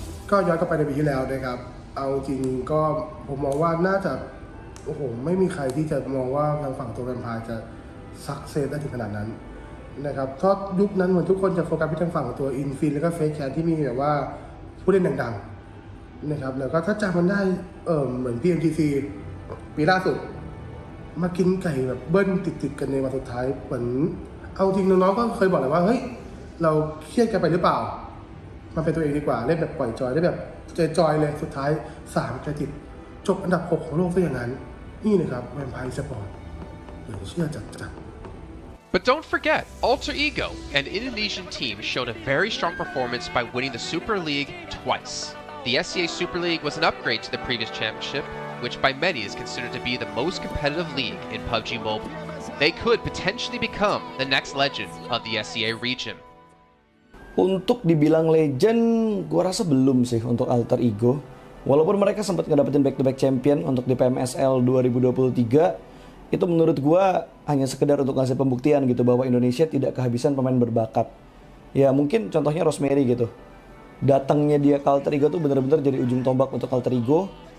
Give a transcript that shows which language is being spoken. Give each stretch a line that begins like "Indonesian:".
Thai: ก็ย้อนกลับไปในปีที่แล้วนะครับเอาจริงก็ผมมองว่าน่าจะโอ้โหไม่มีใครที่จะมองว่าทางฝั่งตัวแวมไพร์จะซักเซสได้ถึงขนาดนั้นนะครับเพราะยุคนั้นเหมือนทุกคนจะโฟกัสไปทางฝั่งตัวอินฟินแล้วก็เฟซแคนที่มีแบบว่าผู้เล่นดังๆนะครับแล้วก็ถ้าจำมันได้เหมือน PMGC ปีล่าสุดมากินไก่แบบเบิ้ลติดๆกันในวันสุดท้ายเหมือน เอาจริงน้องๆก็เคยบอกเลยว่าเฮ้ยเราเครียดกันไปหรือเปล่ามันเป็นตัวเองดีกว่าเล่นแบบปล่อยจอยได้แบบจอยเลยสุดท้าย3 จะติดจบอันดับ 6 ของโลกซะอย่างนั้นนี่นะครับแวมไพร์สปอร์ตเหลือเชื่อจัด
English: But don't forget, Alter Ego, an Indonesian team, showed a very strong performance by winning the Super League twice. The SCA Super League was an upgrade to the previous championship, which by many is considered to be the most competitive league in PUBG Mobile. They could potentially become the next legend of the SCA region.
Indonesian: Untuk dibilang legend, gue rasa belum sih untuk Alter Ego. Walaupun mereka sempat ngedapetin back-to-back champion untuk di PMSL 2023, itu menurut gue hanya sekedar untuk ngasih pembuktian gitu bahwa Indonesia tidak kehabisan pemain berbakat. Ya mungkin contohnya Rosemary gitu. Datangnya dia ke Alter Ego tuh bener-bener jadi ujung tombak untuk Alter Ego.